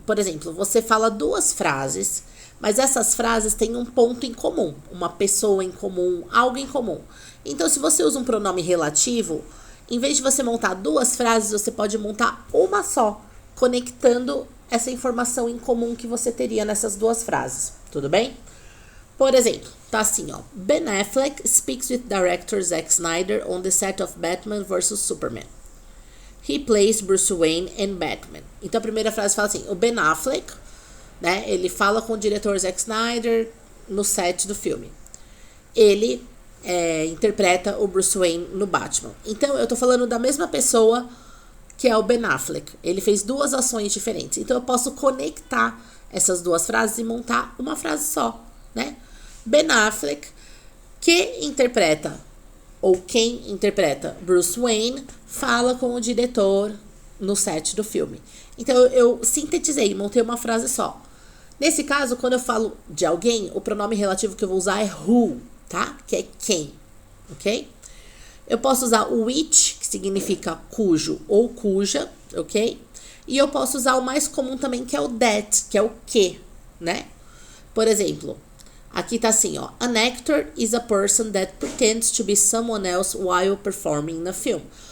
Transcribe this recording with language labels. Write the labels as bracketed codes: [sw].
[pt] Por exemplo, você fala duas frases, mas essas frases têm um ponto em comum, uma pessoa em comum, algo em comum. Então, se você usa um pronome relativo, em vez de você montar duas frases, você pode montar uma só, conectando essa informação em comum que você teria nessas duas frases. Tudo bem? Por exemplo, tá assim, ó. [en] Ben Affleck speaks with director Zack Snyder on the set of Batman vs Superman. He plays Bruce Wayne and Batman. [pt] Então a primeira frase fala assim, o Ben Affleck, né, ele fala com o diretor Zack Snyder no set do filme. Ele interpreta o Bruce Wayne no Batman. Então eu tô falando da mesma pessoa que é o Ben Affleck. Ele fez duas ações diferentes. Então eu posso conectar essas duas frases e montar uma frase só, né? Ben Affleck, que interpreta ou quem interpreta Bruce Wayne, fala com o diretor no set do filme. Então, eu sintetizei, montei uma frase só. Nesse caso, quando eu falo de alguém, o pronome relativo que eu vou usar é who, tá? Que é quem, ok? Eu posso usar o which, que significa cujo ou cuja, ok? E eu posso usar o mais comum também, que é o that, que é o que, né? Por exemplo, aqui tá assim, ó. [en] An actor is a person that pretends to be someone else while performing in a film.